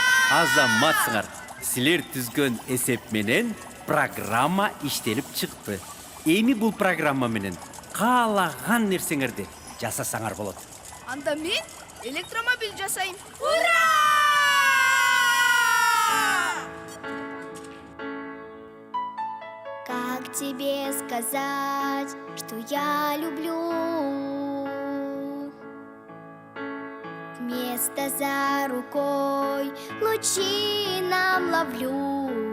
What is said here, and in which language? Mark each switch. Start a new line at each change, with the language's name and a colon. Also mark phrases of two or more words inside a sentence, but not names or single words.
Kyrgyz: Азаматсыңар. Силер түзгөн эсеп менен программа иштелип чыкты. Эми бул программа менен каалаган нерсеңерди жасасаңар болот. Анда мен электромобиль жасайм.
Russian: Как тебе сказать, что я люблю? Вместо за рукой лучи нам ловлю.